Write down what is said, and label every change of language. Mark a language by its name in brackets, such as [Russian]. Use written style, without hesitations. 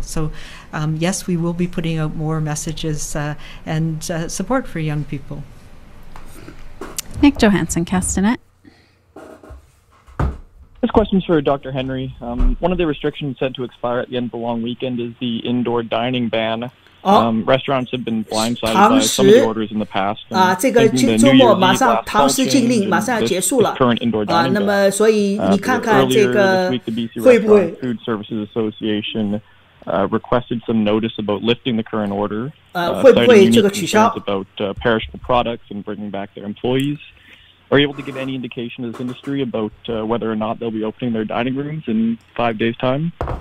[English] So yes, we will be putting out more messages and support for young people. Nick Johansson, Castanet. This question's for Dr. Henry. One of the restrictions set to expire at the end of the long weekend is the indoor dining ban. Restaurants have been blindsided by some of the orders in the past. [Chinese] 这个周末马上堂食禁令马上要结束了。那么所以你看看这个会不会 [English] Food Services Association requested some notice about lifting the current order, [Chinese] 会不会这个取消 [English] about perishable products and bringing back their employees. Are you able to give any indication to this industry about whether or not they'll be opening their dining rooms in 5 days' time?